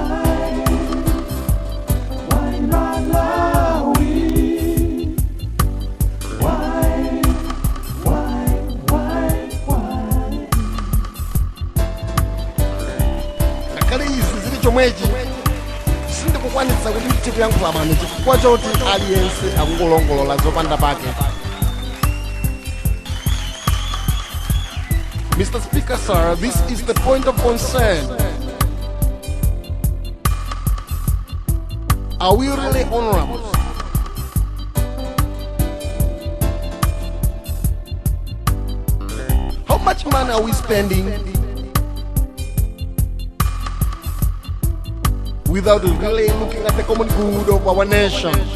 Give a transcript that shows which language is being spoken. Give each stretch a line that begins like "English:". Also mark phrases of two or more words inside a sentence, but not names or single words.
Nyanja: Ngakhale izi zili chomwechi sindikukwanitsa kuti ndithe kuyankhula pano chifukwa choti aliyense akungolongolola zopanda pake.
English: Mr. Speaker, sir, this is the point of concern. Are we really honorable? How much money are we spending without really looking at the common good of our nation?